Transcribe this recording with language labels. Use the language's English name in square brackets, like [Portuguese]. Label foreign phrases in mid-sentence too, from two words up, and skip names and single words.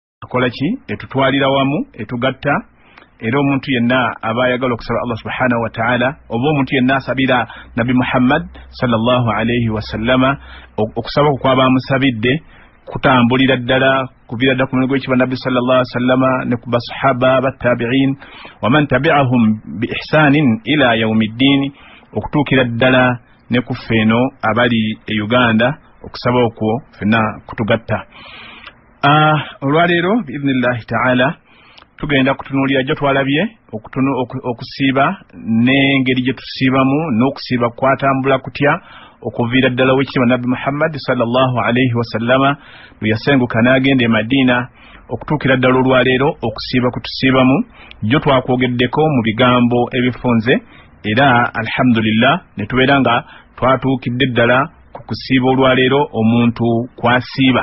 [Ganda] ekola ki etutwalira wamu etugatta era omuntu yenna aba ayagala okusaba Allah [Arabic] سبحانه وتعالى [Ganda] oba omuntu yenna asabira Nabi Muhammad [Arabic] صلى الله عليه وسلم [Ganda] okusaba kwaba musabidde kutambulira ddala kubira ddala ku muligo gw'ekiba Nabi [Arabic] صلى الله عليه وسلم [Ganda] ne ku basahaba battabi'in [Arabic] ومن تبعهم بإحسان إلى يوم الدين [Ganda] okutuukira ddala ne ku ffeeno abali e Uganda okusaba okwo fenna kutugatta. Olwaleero [Arabic] بإذن الله تعالى [Ganda] tugenda kutunuulira gye twalabye okusiiba n'engeri gye tusiibamu n'okusiiba kwatambula kutya okuviira ddala w'ekitiibwa Nabbi Muhammad [Arabic] صلى الله عليه وسلم [Ganda] lwe yasenguka n'agenda e Madiina okutuukira ddala olwaleero okusiiba kutusiibamu gyo twakwogeddeko mu bigambo ebifunze era alhamdulillah ne tubeera nga twatuukidde ddala ku kusiiba olwaleero omuntu kwasiiba.